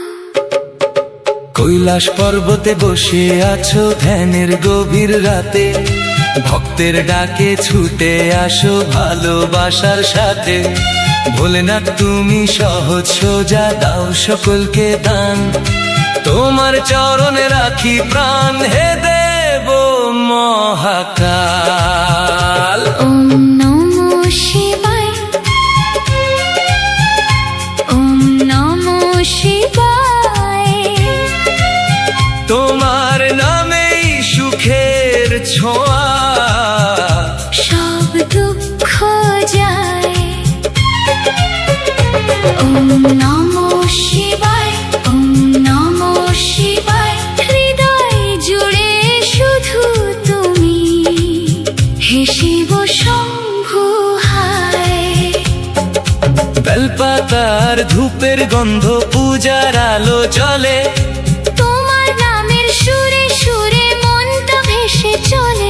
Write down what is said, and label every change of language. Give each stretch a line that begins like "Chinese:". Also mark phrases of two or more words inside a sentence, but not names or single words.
Bangla: কৈলাস পর্বতে বসে আছো ধ্যানের গভীর রাতে, ভক্তের ডাকে ছুটে আসো ভালোবাসার সাথে। ভোলেনাথ তুমি সহজ সোজা, দাও সকলকে দান। তোমার চরণে রাখি প্রাণ, হে দেব মহাকাল।
Sanskrit: ওম নমো শিবায়, ওম নমো শিবায়।
Bangla: তোমার নামেই সুখের ছোঁয়া, সব দুঃখ যায়।
Sanskrit: ওম নমো শিবায়, ওম নমো শিবায়।
Bangla: হৃদয় জুড়ে শুধু তুমি, হে শিব শম্ভু হায়। বেলপাতার ধূপের গন্ধ, পূজার আলো জ্বলে। তোমার নামের সুরে সুরে মনটা ভেসে চলে।